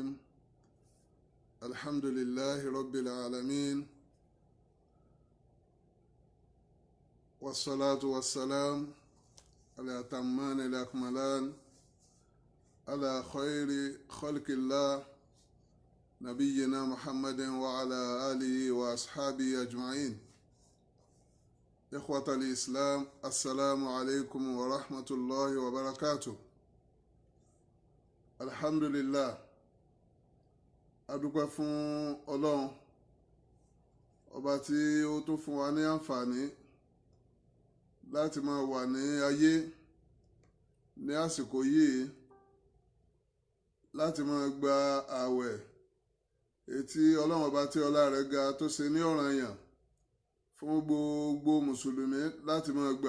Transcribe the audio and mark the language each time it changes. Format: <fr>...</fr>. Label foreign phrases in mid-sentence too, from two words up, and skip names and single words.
<ar>الحمد لله رب العالمين، والصلاة والسلام على الأتمان الأكملان على خير خلق الله نبينا محمد وعلى آله وأصحابه أجمعين. إخوة الإسلام، السلام عليكم ورحمة الله وبركاته. الحمد لله.</ar> <yo>adúpẹ́ fún Ọlọ́run ọba tí ó tún fún wa ní àǹfààní láti máa wà ní ayé ní àsìkò yìí láti máa gba ààwẹ̀ ètí Ọlọ́run ọba tí ọlá rẹ̀ ga tó ṣe ní ọ̀ranyàn fún gbogbo mùsùlùmí láti máa gbà.</yo>